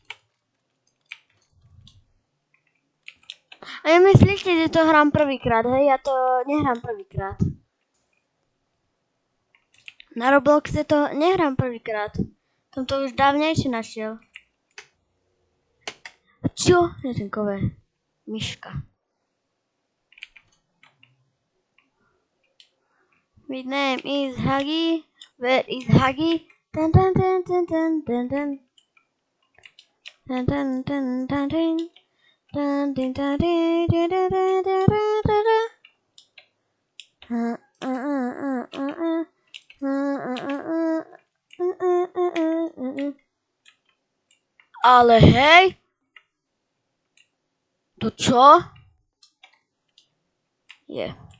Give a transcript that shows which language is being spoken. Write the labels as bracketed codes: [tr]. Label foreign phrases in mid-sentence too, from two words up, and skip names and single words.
[sk] A nemyslíte, že to hrám prvýkrát, hej? Ja to nehrám prvýkrát. Na Robloxe to nehrám prvýkrát. Som to už dávnejšie našiel. Čo? Ježinkové. Myška. [en] My name is Huggy. Where is Huggy? Dun dun dun dun dun dun dun. Dun dun dun dun dun. Dun dun dun dun dun dun dun dun dun. [sk] Ale hej. To čo? Je.